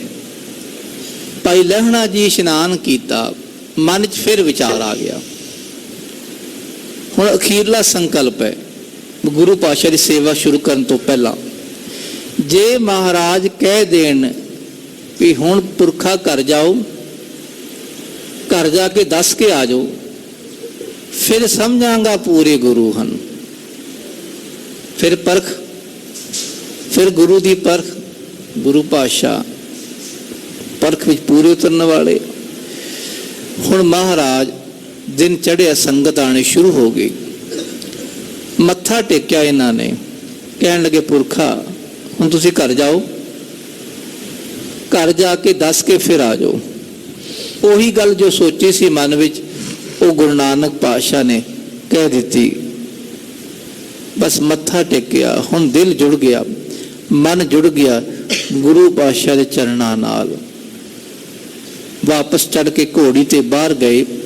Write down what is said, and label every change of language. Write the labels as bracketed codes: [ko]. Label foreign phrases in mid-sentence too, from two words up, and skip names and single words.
[pa] ਭਾਈ ਲਹਿਣਾ ਜੀ ਇਸ਼ਨਾਨ ਕੀਤਾ, ਮਨ 'ਚ ਫਿਰ ਵਿਚਾਰ ਆ ਗਿਆ। ਹੁਣ ਅਖੀਰਲਾ ਸੰਕਲਪ ਹੈ ਗੁਰੂ ਪਾਤਸ਼ਾਹ ਦੀ ਸੇਵਾ ਸ਼ੁਰੂ ਕਰਨ ਤੋਂ ਪਹਿਲਾਂ, ਜੇ ਮਹਾਰਾਜ ਕਹਿ ਦੇਣ ਵੀ ਹੁਣ ਪੁਰਖਾ ਘਰ ਜਾਓ, ਘਰ ਜਾਕੇ ਦੱਸ ਕੇ ਆ ਜਾਓ, ਫਿਰ ਸਮਝਾਂਗਾ ਪੂਰੇ ਗੁਰੂ ਹਨ। ਫਿਰ ਪਰਖ, ਫਿਰ ਗੁਰੂ ਦੀ ਪਰਖ, ਗੁਰੂ ਪਾਤਸ਼ਾਹ ਪਰਖ ਵਿੱਚ ਪੂਰੇ ਉਤਰਨ ਵਾਲੇ। ਹੁਣ ਮਹਾਰਾਜ ਦਿਨ ਚੜ੍ਹਿਆ, ਸੰਗਤ ਆਣੀ ਸ਼ੁਰੂ ਹੋ ਗਈ। ਮੱਥਾ ਟੇਕਿਆ ਇਨ੍ਹਾਂ ਨੇ, ਕਹਿਣ ਲੱਗੇ ਪੁਰਖਾ ਹੁਣ ਤੁਸੀਂ ਘਰ ਜਾਓ, ਘਰ ਜਾਕੇ ਦੱਸ ਕੇ ਫਿਰ ਆ ਜਾਓ। ਉਹੀ ਗੱਲ ਜੋ ਸੋਚੀ ਸੀ ਮਨ ਵਿੱਚ ਉਹ ਗੁਰੂ ਨਾਨਕ ਪਾਤਸ਼ਾਹ ਨੇ ਕਹਿ ਦੀ। ਬਸ ਮੱਥਾ ਟੇਕਿਆ, ਹੁਣ ਦਿਲ ਜੁੜ ਗਿਆ, ਮਨ ਜੁੜ ਗਿਆ ਗੁਰੂ ਪਾਤਸ਼ਾਹ ਕੇ ਚਰਨਾਂ ਨਾਲ। ਵਾਪਸ ਚੜ੍ਹ ਕੇ ਘੋੜੀ ਤੇ ਬਾਹਰ ਗਏ।